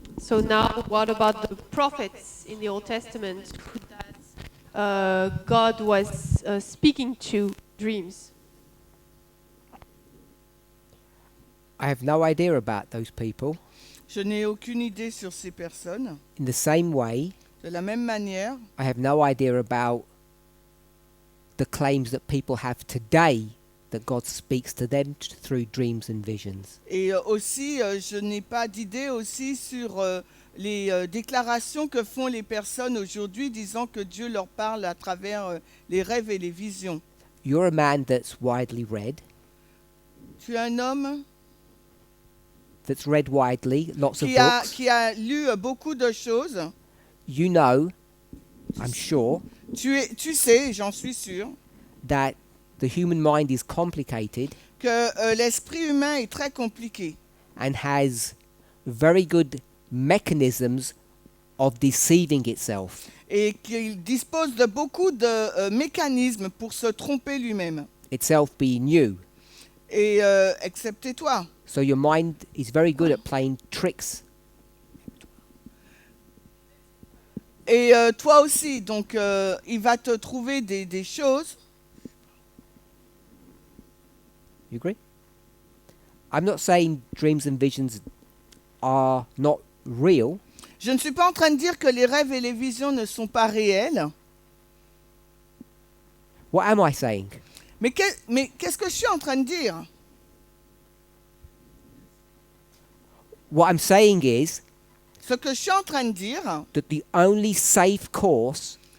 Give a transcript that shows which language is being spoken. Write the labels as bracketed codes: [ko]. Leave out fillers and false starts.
[en] So now, what about the prophets in the Old Testament that God was speaking to dreams? I have no idea about those people. [fr] Je n'ai aucune idée sur ces personnes. [en] In the same way, [fr] De la même manière, [en] I have no idea about the claims that people have today that God speaks to them through dreams and visions. [fr] et aussi, je n'ai pas d'idée aussi sur les déclarations que font les personnes aujourd'hui disant que Dieu leur parle à travers les rêves et les visions. [en] You're a man that's widely read, [fr] Tu es un homme [en] that's read widely, lots of [fr] qui a, [en] books. [fr] qui a lu beaucoup de choses. [en] You know, I'm sure, [fr] Tu sais, j'en suis sûr, [en] that the human mind is complicated [fr] que l'esprit humain est très compliqué [en] and has very good mechanisms of deceiving itself. [fr] et qu'il dispose de beaucoup de mécanismes pour se tromper lui-même, [en] Itself being you. [fr] et excepté toi. [en] So your mind is very good at playing tricks. [fr] Et toi aussi, donc il va te trouver des choses. [en] You agree? I'm not saying dreams and visions are not real. [fr] Je ne suis pas en train de dire que les rêves et les visions ne sont pas réels, [en] What am I saying? [fr] mais qu'est-ce que je suis en train de dire? [en] What I'm saying is [fr] Ce que je suis en train de dire, [en] that the only safe course